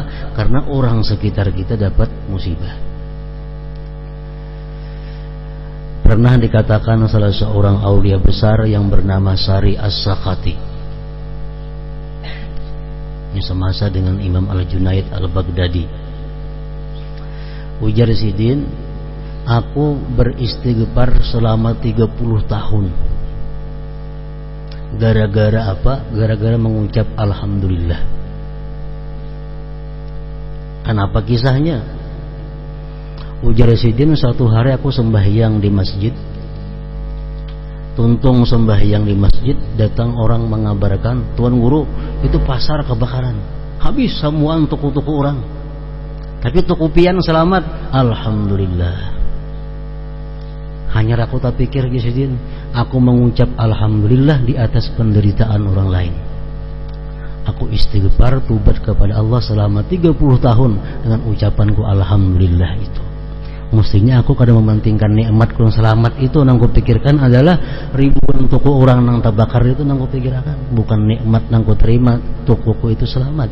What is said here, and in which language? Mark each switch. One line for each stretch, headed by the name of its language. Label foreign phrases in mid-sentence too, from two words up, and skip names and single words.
Indonesian: Karena orang sekitar kita dapat musibah. Pernah dikatakan salah seorang aulia besar yang bernama Sari As-Sakati, ini semasa dengan Imam Al-Junaid Al-Baghdadi, ujar Sidin, aku beristighfar selama 30 tahun. Gara-gara apa? Gara-gara mengucap alhamdulillah. Kenapa kisahnya? Ujar Sidin, suatu hari aku sembahyang di masjid. Tuntung sembahyang di masjid, datang orang mengabarkan, Tuan Guru, itu pasar kebakaran, habis semua tuku-tuku orang, tapi tukupian selamat. Alhamdulillah. Hanya aku tak pikir Sidin, aku mengucap alhamdulillah di atas penderitaan orang lain. Aku istighfar, tubat kepada Allah selama 30 tahun dengan ucapanku alhamdulillah itu. Mestinya aku kadang mementingkan nikmatku yang selamat itu, nang ku pikirkan adalah ribuan tuku orang nang terbakar itu, nang ku pikirkan bukan nikmat nang ku terima tukuku itu selamat.